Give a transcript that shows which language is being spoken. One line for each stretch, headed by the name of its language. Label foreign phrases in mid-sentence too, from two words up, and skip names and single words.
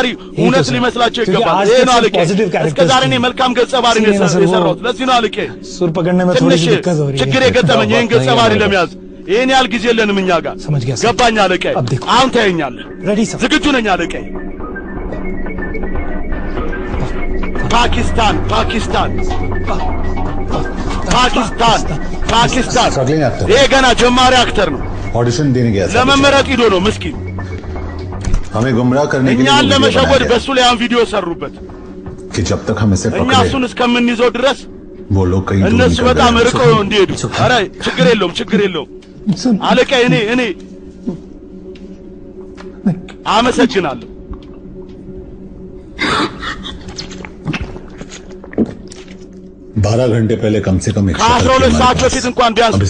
Amharic: እውነት ሊመስላቸው ይገባል። ይሄ ነው አለቃ። እስከ ዛሬ እኔ መልካም ገጸ ባህሪ ነው የሰራሁት። ለዚህ ነው አለቃ ትንሽ ችግር የገጠመኝ ይሄን ገጸ ባህሪ ለመያዝ። ይሄን ያህል ጊዜ የለንም እኛ ጋር ገባኝ አለቃዬ። አሁን ታየኛለህ። ዝግጁ ነኝ አለቃዬ። ፓኪስታን ይሄ ገና ጀማሪ አክተር ነው።
Hindi: ऑडिशन देने गया
Amharic: ለመመረጥ ሂዶ ነው ምስኪን።
Hindi: हमें गुमराह करने के लिए
Amharic: እኛን ለመሸወድ በሱ ላይ ያን ቪዲዮ ሰሩበት
Hindi: कि जब तक हम इसे
Amharic: እኛ እሱን እስከምንይዘው ድረስ
Hindi: वो लोग कहीं
Amharic: እነሱ በጣም ርቆ እንዲሄዱ። ኧረ ችግር የለውም አለቃ። እኔ አመሰግናለሁ።
Hindi: 12 घंटे पहले कम से कम
Amharic: 12 ሰዓት በፊት እንኳን ቢያንስ